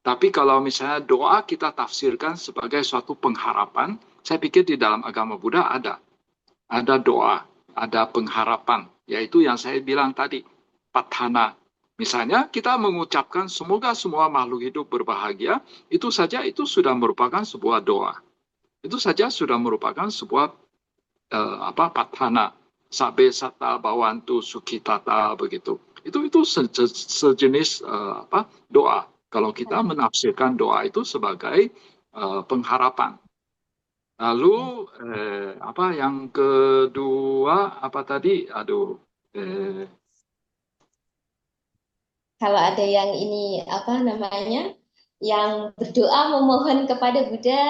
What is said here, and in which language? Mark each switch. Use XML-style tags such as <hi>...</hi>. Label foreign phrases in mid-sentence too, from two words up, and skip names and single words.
<id>Tapi kalau misalnya doa kita tafsirkan sebagai suatu pengharapan, saya pikir di dalam agama Buddha ada doa, ada pengharapan, yaitu yang saya bilang tadi, patthana. Misalnya kita mengucapkan semoga semua makhluk hidup berbahagia, itu saja itu sudah merupakan sebuah doa. Itu saja sudah merupakan sebuah patthana.</id> <pi>Sabe satta bawantu sukhitata begitu.</pi> <id>Itu sejenis doa. Kalau kita menafsirkan doa itu sebagai pengharapan. Lalu apa yang kedua apa tadi? Aduh. Kalau ada yang ini apa namanya, yang berdoa memohon kepada Buddha,</id>